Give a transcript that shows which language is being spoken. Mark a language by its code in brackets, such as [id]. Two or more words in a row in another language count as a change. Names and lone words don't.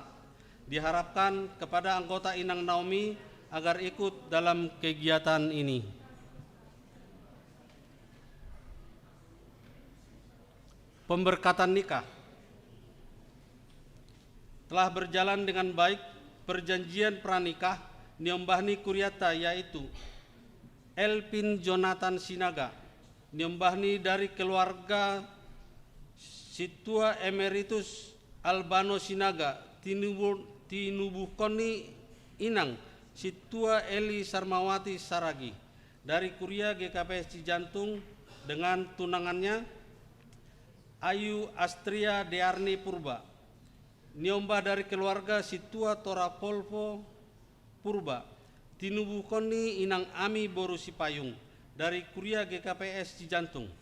[id] Diharapkan kepada anggota Inang Naomi agar ikut dalam kegiatan ini. Pemberkatan nikah telah berjalan dengan baik. Perjanjian pranikah Niombahni Kuriata yaitu Elpin Jonathan Sinaga, Niombahni dari keluarga Situa Emeritus Albano Sinaga, Tinubuhkoni Inang Situa Eli Sarmawati Saragi dari Kuria GKPS Cijantung dengan tunangannya Ayu Astria Dearni Purba, Niombah dari keluarga Situa Torapolvo Purba, Tinubuhkoni Inang Ami Boru Sipayung dari Kuria GKPS Cijantung.